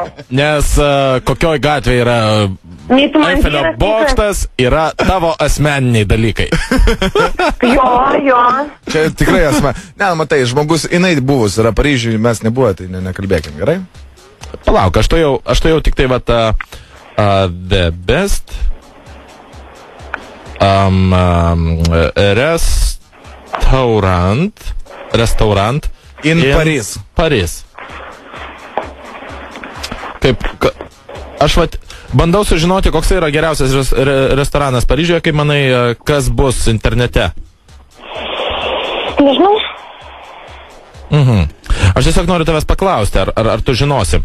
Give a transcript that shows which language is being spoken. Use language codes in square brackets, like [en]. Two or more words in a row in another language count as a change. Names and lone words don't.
[lt] Nes kokioj gatvėje yra Eifelio bokštas, yra tavo asmeniniai dalykai. Jo. Čia tikrai Ne, matai, žmogus, jinai buvus yra Paryžiui, mes nebuvo, tai nekalbėkim, gerai? Palauk, aš to jau tik tai [en] the best restaurant in Paris. Paris. [lt] Aš bandau sužinoti, koks yra geriausias restoranas Paryžiuje, kaip manai, kas bus internete? Nežinau. Aš tiesiog noriu tavęs paklausti, ar tu žinosi.